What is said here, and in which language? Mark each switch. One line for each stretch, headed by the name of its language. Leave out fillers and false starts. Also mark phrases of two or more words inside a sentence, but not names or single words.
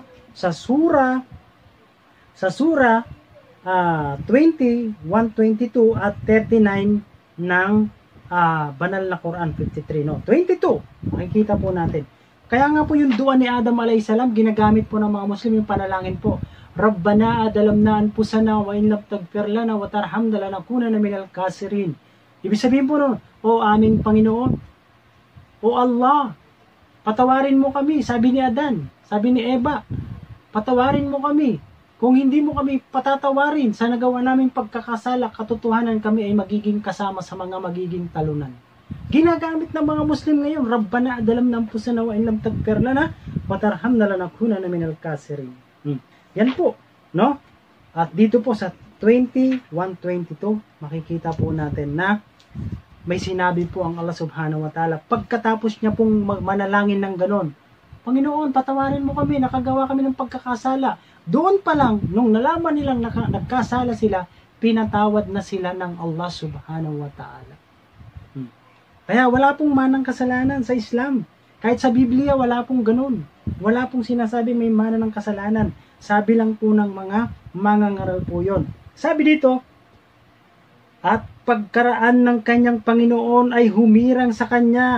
Filipino: Sa Surah 20, 122 at 39 ng banal na Quran 53, no? 22. Makikita po natin. Kaya nga po yung dua ni Adam alayhisalam, ginagamit po ng mga Muslim yung panalangin po.
Arabic: ربنا ظلمنا أنفسنا وإن لم تغفر لنا وترحمنا لنكونن من الخاسرين.
Filipino: Ibig sabihin po noon, o aming Panginoon, o Allah, patawarin mo kami, sabi ni Adan, sabi ni Eva, patawarin mo kami. Kung hindi mo kami patatawarin sa nagawa naming pagkakasala, katotohanan kami ay magiging kasama sa mga magiging talunan. Ginagamit ng mga Muslim ngayon,
Arabic: ربنا ظلمنا أنفسنا وإن لم تغفر لنا وترحمنا لنكونن من الخاسرين.
Filipino: Yan po, no? At dito po sa 21:22, makikita po natin na may sinabi po ang
Arabic: الله سبحانه وتعالى.
Filipino: Pagkatapos niya pong manalangin ng ganon, Panginoon, patawarin mo kami, nakagawa kami ng pagkakasala. Doon pa lang, nung nalaman nilang nagkasala sila, pinatawad na sila ng
Arabic: الله سبحانه وتعالى.
Filipino: Kaya wala pong manang kasalanan sa Islam. Kahit sa Biblia, wala pong ganun. Wala pong sinasabi may mana ng kasalanan. Sabi lang po ng mga mangangaral po yon. Sabi dito, at pagkaraan ng kanyang Panginoon ay humirang sa kanya.